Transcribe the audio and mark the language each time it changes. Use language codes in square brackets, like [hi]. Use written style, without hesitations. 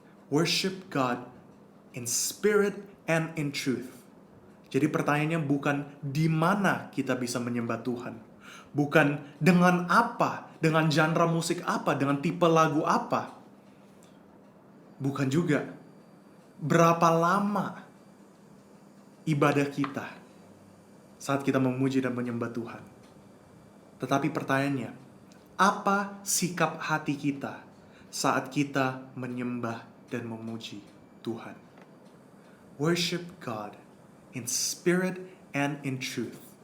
[en] Worship God in spirit and in truth. [id] Jadi pertanyaannya bukan di mana kita bisa menyembah Tuhan. Bukan dengan apa, dengan genre musik apa, dengan tipe lagu apa. Bukan juga berapa lama ibadah kita saat kita memuji dan menyembah Tuhan. Tetapi pertanyaannya, apa sikap hati kita saat kita menyembah dan memuji Tuhan? [en] Worship God in spirit and in truth.